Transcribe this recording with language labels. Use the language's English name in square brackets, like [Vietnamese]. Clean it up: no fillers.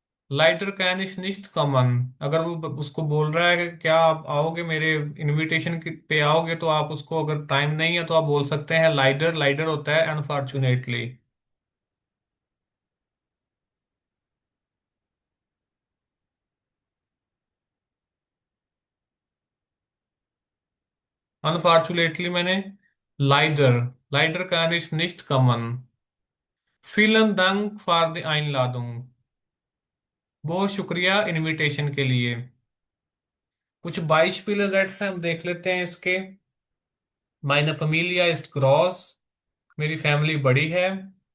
[German] Leider kann ich nicht kommen, [Hindi] अगर वो उसको बोल रहा है कि क्या आप आओगे मेरे इनविटेशन पे आओगे, तो आप उसको अगर टाइम नहीं है तो आप बोल सकते हैं लाइडर। लाइडर होता है अनफॉर्चुनेटली। अनफॉर्चुनेटली मैंने lidar. [German] लाइडर kann ich nicht kommen। Vielen Dank für die Einladung, [Hindi] बहुत शुक्रिया इनविटेशन के लिए। कुछ 22 पिलर्स हैं, हम देख लेते हैं इसके। [German] Meine Familie ist groß, [Hindi] मेरी फैमिली बड़ी है।